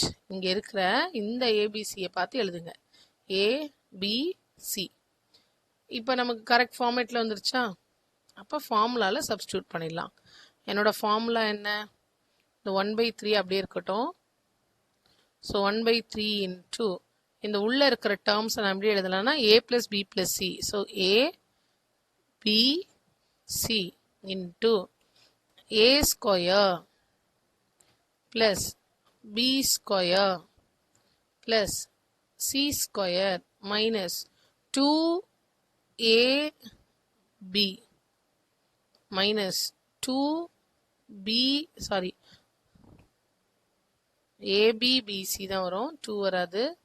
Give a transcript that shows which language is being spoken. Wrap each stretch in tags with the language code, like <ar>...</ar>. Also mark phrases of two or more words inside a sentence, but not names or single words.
<ta>இங்கே இருக்கிற இந்த ஏபிசியை பார்த்து எழுதுங்க, ஏபிசி. இப்போ நமக்கு</ta> <en>correct formatடில்</en> <ta>வந்துருச்சா. அப்போ ஃபார்முலாவில் சப்ஸ்டியூட் பண்ணிடலாம். என்னோட ஃபார்முலா என்ன, இந்த 1/3 அப்படியே இருக்கட்டும். ஸோ 1/3 இன்ட்டு இந்த உள்ள இருக்கிற டேர்ம்ஸை நான் எப்படி எழுதலாம்னா</ta> <en>a plus b plus c. so a b c into a square plus b square plus c square minus 2ab minus 2b sorry ABBC</en> <ta>தான் வரும், 2 வராது.</ta>